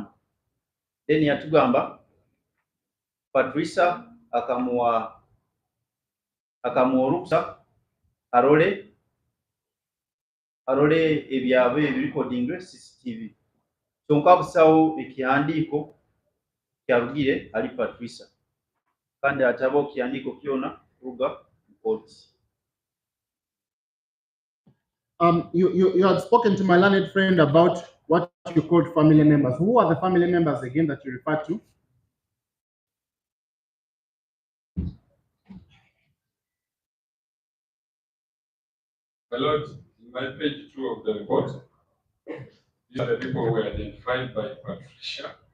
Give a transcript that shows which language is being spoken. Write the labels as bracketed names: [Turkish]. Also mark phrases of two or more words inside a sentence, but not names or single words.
[Nyankole] Then yatugamba Patricia akamuwa ruksa arole ebyabe ebirecording CCTV kyonka busawo ekihandiko kyarugire ali Patricia kandi atabo kihandiko kyona ruga court. [English] You had spoken to my learned friend about what you called family members. Who are the family members again that you referred to? My Lord, in my page 2 of the report, these are the people who were identified by Patricia.